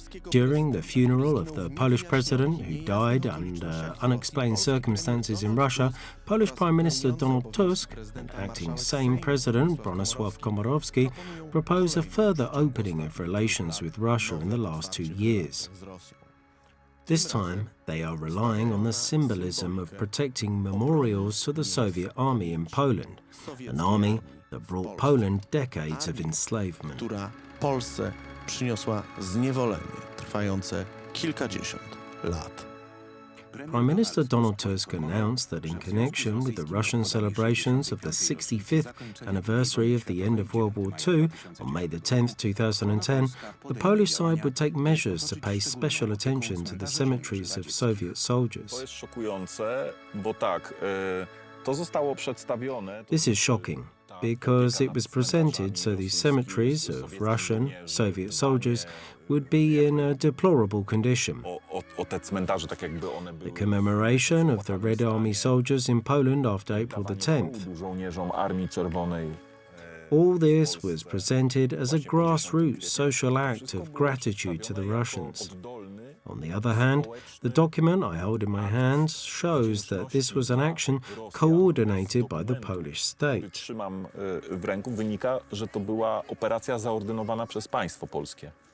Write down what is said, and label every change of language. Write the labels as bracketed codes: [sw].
[en] During the funeral of the Polish president, who died under unexplained circumstances in Russia, Polish Prime Minister Donald Tusk and acting Sejm President Bronisław Komorowski proposed a further opening of relations with Russia in the last 2 years. This time, they are relying on the symbolism of protecting memorials to the Soviet army in Poland, an army that brought Poland decades of enslavement. [pl] Która Polsce przyniosła zniewolenie trwające kilkadziesiąt lat. [en] Prime Minister Donald Tusk announced that in connection with the Russian celebrations of the 65th anniversary of the end of World War II on May 10, 2010, the Polish side would take measures to pay special attention to the cemeteries of Soviet soldiers. [pl] To jest szokujące, bo tak, to zostało przedstawione. [en] This is shocking, because it was presented so these cemeteries of Russian, Soviet soldiers would be in a deplorable condition. [pl] O te cmentarze, tak jakby one były. [en] The commemoration of the Red Army soldiers in Poland after April 10th. [pl] Żołnierzom Armii Czerwonej. [en] All this was presented as a grassroots social act of gratitude to the Russians. On the other hand, the document I hold in my hands shows that this was an action coordinated by the Polish state. [pl] Trzymam w ręku, wynika, że to była operacja zaordynowana przez państwo polskie.